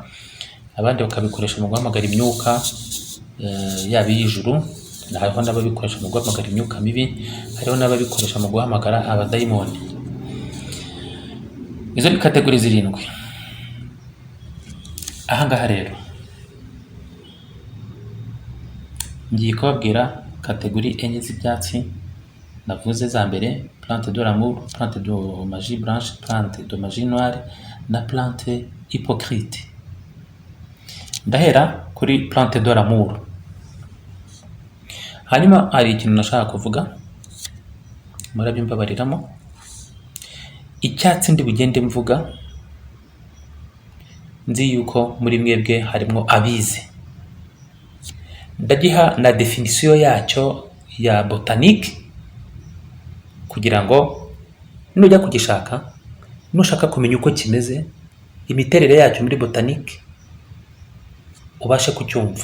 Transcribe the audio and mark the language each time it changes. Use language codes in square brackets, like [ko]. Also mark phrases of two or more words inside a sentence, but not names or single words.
[rw] Abandi bakabikoresha mu guhamagara imyuka yaba iy'ijuru, hariho n'ababikoresha mu guhamagara imyuka mibi, hariho n'ababikoresha mu guhamagara abadayimoni. Izo ni kategori 7. Ahangaha rero ngiye kubabwira kategori enye z'ibyatsi navuze za mbere: [fr] plante de l'amour, plante de magie blanche, plante de magie noire na plante hypocrite. [rw] Ndahera kuri plante de l'amour. Hanyuma hari ikintu nashaka kuvuga, murabyumbabariramo. Icyatsi ndi bugende mvuga, nzi yuko muri mwebwe harimo abize. Ndagiha na definition yacyo ya botanique kugira ngo nujya kugishaka, nushaka kumenya uko kimeze, imiterere yacyo muri botanique, ubashe kucyumva.